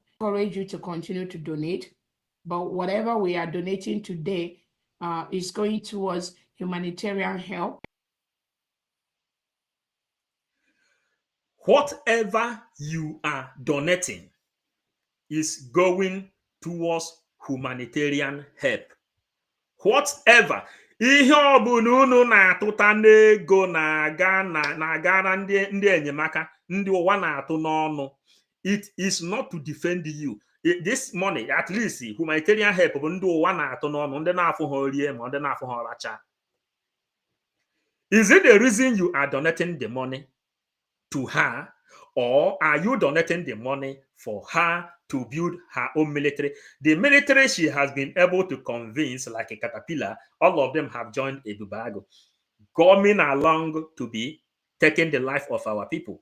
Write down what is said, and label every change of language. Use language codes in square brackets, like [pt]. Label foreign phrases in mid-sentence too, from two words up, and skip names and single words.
[en] Encourage you to continue to donate, but whatever we are donating today is going towards humanitarian help. Whatever you are donating is going towards humanitarian help. Whatever. [ig] Ihe ọbụla unu na-atụta n'ego na-agara ndị enyemaka, ndị ụwa na-atụ n'ọnụ. [en] It is not to defend you. This money, at least humanitarian help, [ig] bụ ndị ụwa na-atụ n'ọnụ, ndị na-afụ ha orie ma ndị na-afụ ha ọracha. [en] Is it the reason you are donating the money to her, or are you donating the money for her to build her own military? The military she has been able to convince, like a caterpillar, all of them have joined a Dubago, coming along to be taking the life of our people.